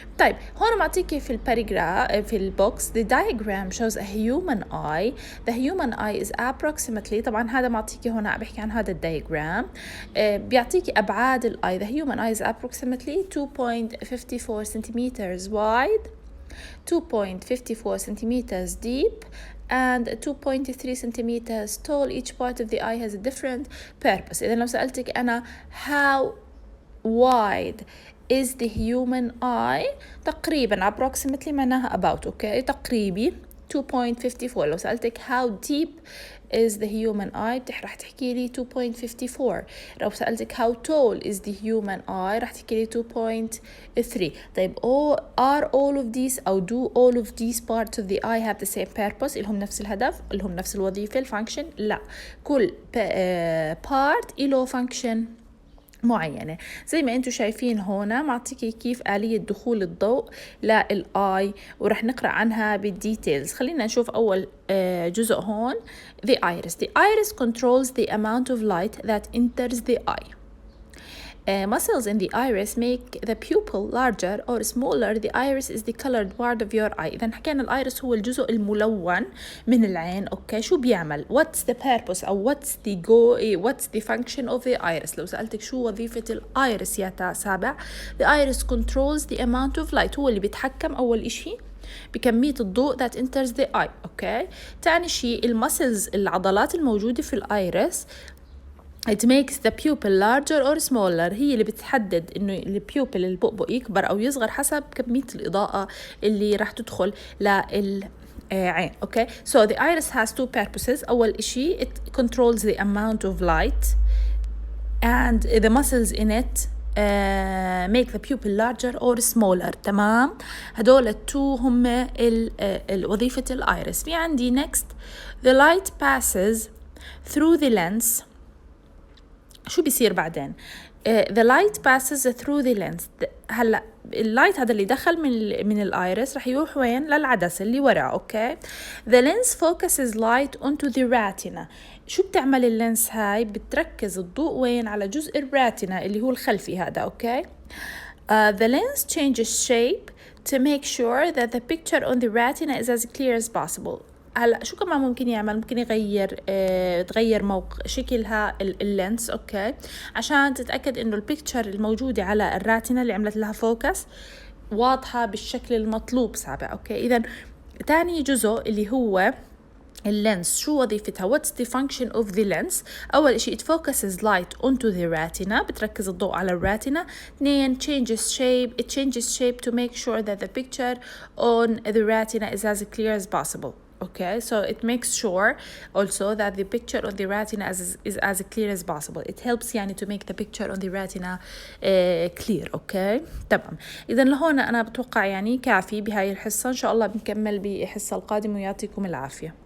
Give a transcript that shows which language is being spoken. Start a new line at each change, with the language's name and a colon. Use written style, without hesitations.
Arabic: طيب هون معطيكي في الباراجراف في البوكس
English: the diagram shows a human eye. the human eye is approximately
Arabic: طبعا هذا معطيكي هون عم بحكي عن هذا الدايجرام بيعطيكي أبعاد الآي.
English: the human eye is approximately 2.54 centimeters wide, 2.54 centimeters deep and 2.3 centimeters tall. Each part of the eye has a different purpose.
Arabic: إذا لو سألتك أنا
English: how wide is the human eye
Arabic: تقريبا
English: approximately
Arabic: معناها
English: about. okay
Arabic: تقريبي
English: 2.54.
Arabic: لو سألتك
English: how deep is the human eye
Arabic: رح تحكي لي
English: 2.54.
Arabic: لو سألتك
English: how tall is the human eye
Arabic: رح تحكي لي 2.3. طيب
English: are all of these
Arabic: أو
English: do all of these parts of the eye have the same purpose؟
Arabic: إلهم نفس الهدف، إلهم نفس الوظيفة الفانكشن؟ لا، كل part إله فانكشن معينة. زي ما انتم شايفين هنا معطيكي كيف آلية دخول الضوء للآي ورح نقرأ عنها بالديتيلز. خلينا نشوف أول جزء هون the iris.
English: the iris controls the amount of light that enters the eye. Muscles in the iris make the pupil larger or smaller. The iris is the colored part of your eye.
Arabic: إذا حكينا الآيرس هو الجزء الملون من العين. أوكي شو بيعمل؟
English: What's the purpose
Arabic: أو
English: what's the function of the iris؟
Arabic: لو سألتك شو وظيفة الآيرس يا سابع،
English: the iris controls the amount of light
Arabic: هو اللي بيتحكم أول إشي بكمية الضوء
English: that enters the eye.
Arabic: أوكي. تاني شيء المسلز، العضلات الموجودة في الآيرس
English: it makes the pupil larger or smaller،
Arabic: هي اللي بتحدد إنه البيوبل البؤبؤ يكبر أو يصغر حسب كمية الإضاءة اللي راح تدخل للعين. أوكي.
English: So the iris has two purposes.
Arabic: أول إشي
English: it controls the amount of light and the muscles in it make the pupil larger or smaller.
Arabic: تمام. هدول التو هم وظيفة الآيرس. في عندي
English: next the light passes through the lens.
Arabic: شو بيصير بعدين؟
English: the light passes through the lens.
Arabic: هلا اللايت هذا اللي دخل من الايرس رح يروح وين؟ للعدسة اللي ورا. اوكي.
English: the lens focuses light onto the retina.
Arabic: شو بتعمل اللينس هاي؟ بتركز الضوء وين؟ على جزء الراتنا اللي هو الخلفي هذا. اوكي.
English: the lens changes shape to make sure that the picture on the retina is as clear as possible.
Arabic: هلا شو كمان ممكن يعمل؟ ممكن يغير تغير شكلها اللينس. اوكي. عشان تتاكد انه البيكتشر الموجوده على الراتنا اللي عملت لها فوكس واضحه بالشكل المطلوب سابع. اوكي. اذا تاني جزء اللي هو اللينس شو وظيفتها؟
English: what's the function of the lens؟
Arabic: أول شيء
English: it focuses light onto the retina،
Arabic: بتركز الضوء على الراتنا. اثنين
English: it changes shape to make sure that the picture on the retina is as clear as possible. Okay, so it makes sure also that the picture on the retina is as clear as possible. It helps
Arabic: يعني
English: to make the picture on the retina clear. Okay,
Arabic: تمام. إذا لهون أنا بتوقع يعني كافي بهاي الحصة. إن شاء الله بنكمل بالحصة القادمة ويعطيكم العافية.